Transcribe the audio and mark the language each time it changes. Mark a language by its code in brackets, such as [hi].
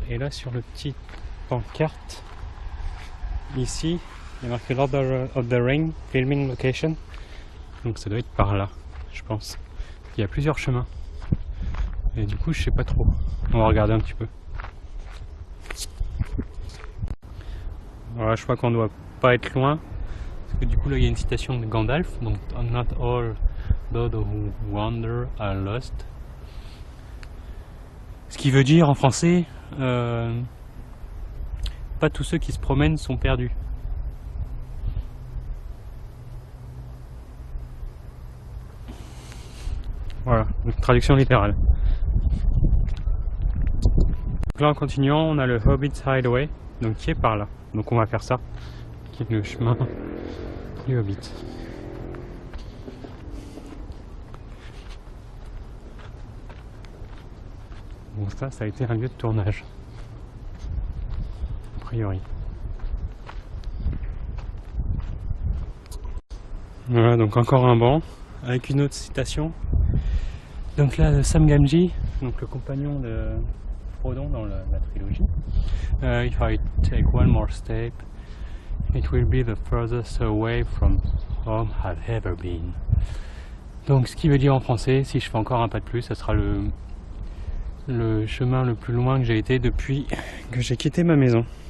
[fr] Et là sur le petit pancarte, ici, il y a marqué Lord of the Ring, Filming Location. Donc ça doit être par là, je pense. Il y a plusieurs chemins. Et du coup je sais pas trop. On va regarder un petit peu. Voilà, je crois qu'on doit pas être loin. Parce que du coup là il y a une citation de Gandalf. [en] Donc not all those who wander are lost. [fr] Ce qui veut dire en français pas tous ceux qui se promènent sont perdus. Voilà, donc traduction littérale. Donc là en continuant on a le Hobbit's Hideaway, donc qui est par là. Donc on va faire ça, qui est le chemin du Hobbit. Bon ça a été un lieu de tournage, a priori. Voilà, donc encore un banc, avec une autre citation. Donc là, de Sam Gamgee, donc le compagnon de Frodon dans la trilogie. [en] If I take one more step, it will be the furthest away from home I've ever been. [fr] Donc ce qui veut dire en français, si je fais encore un pas de plus, ça sera le chemin le plus loin que j'ai été depuis que j'ai quitté ma maison.